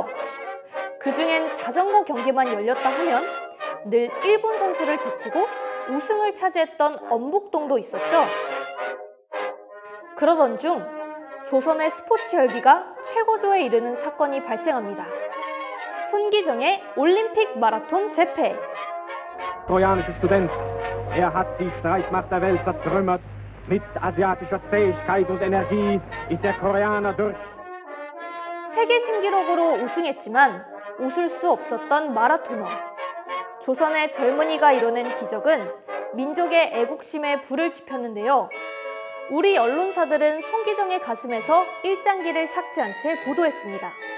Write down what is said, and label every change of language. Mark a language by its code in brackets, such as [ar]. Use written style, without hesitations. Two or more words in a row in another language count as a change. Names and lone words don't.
[ko] 그중엔 자전거 경기만 열렸다 하면 늘 일본 선수를 제치고 우승을 차지했던 엄복동도 있었죠. 그러던 중 조선의 스포츠 열기가 최고조에 이르는 사건이 발생합니다. 손기정의 올림픽 마라톤 재패. [de] Trojanischer Student, hat die Streitmacht der Welt zertrümmert. Mit asiatischer Fähigkeit und Energie ist der Koreaner durch. [ko] 세계 신기록으로 우승했지만 웃을 수 없었던 마라토너. 조선의 젊은이가 이뤄낸 기적은 민족의 애국심에 불을 지폈는데요. 우리 언론사들은 손기정의 가슴에서 일장기를 삭제한 채 보도했습니다.